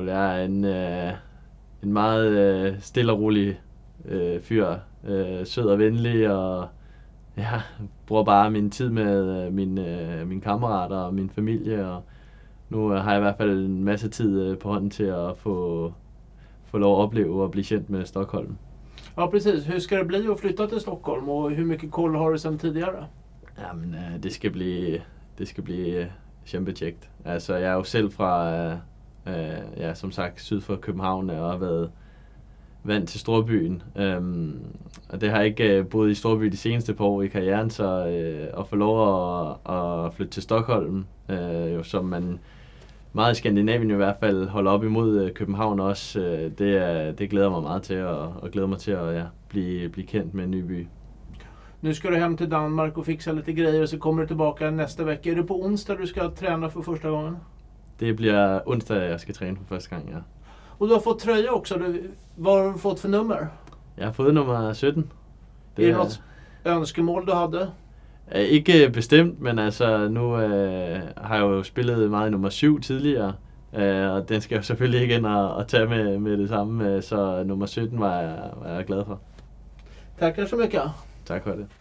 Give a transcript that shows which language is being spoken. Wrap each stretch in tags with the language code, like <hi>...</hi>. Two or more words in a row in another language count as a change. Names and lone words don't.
<da>Jeg er en meget stille og rolig fyr, sød og venlig, og jeg bruger bare min tid med mine kammerater og min familie, og nu har jeg i hvert fald en masse tid på hånden til at få lov at opleve og blive kendt med Stockholm.</da> <sv>Ja, precis. Hur ska det bli att flytta till Stockholm, och hur mycket koll har du sedan tidigare?</sv> <da>Jamen, det skal blive kæmpetjekt. Altså, jeg er jo selv fra, som sagt, syd for København, og har været vant til storbyen. Og det har jeg ikke boet i Storby de seneste par år i karrieren, så at få lov at flytte til Stockholm, jo, som man meget i Skandinavien i hvert fald holder op imod København også, det glæder mig meget til, og glæder mig til at blive kendt med en ny by.</da> <sv>Nu ska du hem till Danmark och fixa lite grejer och så kommer du tillbaka nästa vecka. Är det på onsdag du ska träna för första gången?</sv> <da>Det bliver onsdag, jeg skal træne for første gang, ja.</da> <sv>Och du har fått tröja också. Vad har du fått för nummer?</sv> <da>Jeg har fået nummer 17.</da> <sv>Är det något önskemål du hade?</sv> <da>Ikke bestemt, men altså nu har jeg jo spillet meget i nummer 7 tidligere, og den skal jeg selvfølgelig ikke ind og tage med det samme, så nummer 17 var jeg glad for.</da> <sv>Tackar så mycket.</sv> <da>Tak for det.</da>